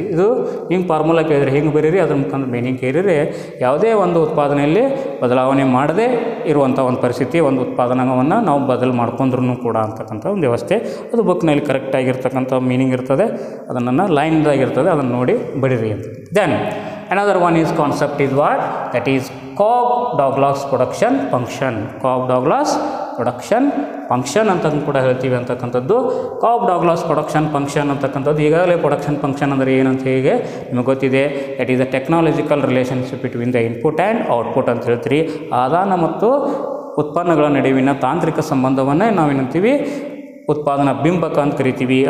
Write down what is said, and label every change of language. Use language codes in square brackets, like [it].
[kn] ಇದು ಹಿಂಗೆ ಫಾರ್ಮುಲಾ ಕೇಳಿದರೆ ಹಿಂಗೆ ಬರೀರಿ, ಅದ್ರ ಮುಖಾಂತರ ಮೀನಿಂಗ್ ಕೇಳಿದರೆ ಯಾವುದೇ ಒಂದು ಉತ್ಪಾದನೆಯಲ್ಲಿ ಬದಲಾವಣೆ ಮಾಡದೇ ಇರುವಂಥ ಒಂದು ಪರಿಸ್ಥಿತಿ, ಒಂದು ಉತ್ಪಾದನಾಂಗವನ್ನು ನಾವು ಬದಲು ಮಾಡ್ಕೊಂಡ್ರೂ ಕೂಡ ಅಂತಕ್ಕಂಥ ಒಂದು ವ್ಯವಸ್ಥೆ. ಅದು ಬುಕ್ನಲ್ಲಿ ಕರೆಕ್ಟಾಗಿರ್ತಕ್ಕಂಥ ಮೀನಿಂಗ್ ಇರ್ತದೆ, ಅದನ್ನು ಲೈನ್ದಾಗಿರ್ತದೆ, ಅದನ್ನು ನೋಡಿ ಬಡಿರಿ ಅಂತ. [en] Then another one is concept is what? That is Cobb-Douglas production function. [kn] Cobb-Douglas production function ಅಂತ ಕೂಡ ಹೇಳ್ತೀವಿ ಅಂತಕ್ಕಂಥದ್ದು. Cobb-Douglas production function ಅಂತಕ್ಕಂಥದ್ದು ಈಗಾಗಲೇ ಪ್ರೊಡಕ್ಷನ್ ಫಂಕ್ಷನ್ ಅಂದರೆ ಏನಂತ ಹೇಗೆ ನಿಮಗೆ ಗೊತ್ತಿದೆ. [en] that is the technological relationship between the input and output [kn] ಅಂತ ಹೇಳ್ತೀರಿ. ಆದಾನ ಮತ್ತು ಉತ್ಪನ್ನಗಳ ನಡುವಿನ ತಾಂತ್ರಿಕ ಸಂಬಂಧವನ್ನೇ ನಾವೇನಂತೀವಿ ಉತ್ಪಾದನಾ ಬಿಂಬಕ ಅಂತ ಕರಿತೀವಿ.